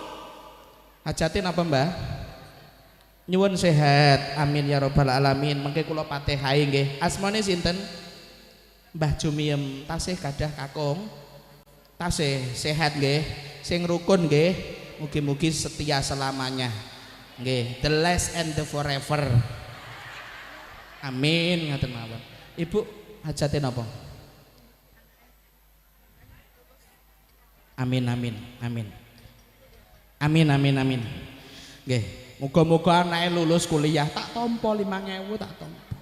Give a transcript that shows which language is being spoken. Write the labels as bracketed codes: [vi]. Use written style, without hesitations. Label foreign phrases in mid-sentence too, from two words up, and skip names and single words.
[jv] Hajate napa, Mbah? Nyuwun sehat. [ar] آمين يا رب العالمين. [jv] Mengke kula Fatihah nggih. Asmane sinten? Mbah Jumiem. Tasih gadah kakung. Tasih sehat nggih. Sing rukun nggih. Mugi-mugi setia selamanya. Nggih, [en] the last and the forever. [jv] Amin ngaten mawon. Ibu hajate napa? Amin amin amin. Amin amin amin. Nggih, muga-muga anake lulus kuliah tak tampa 5.000 tak tampa.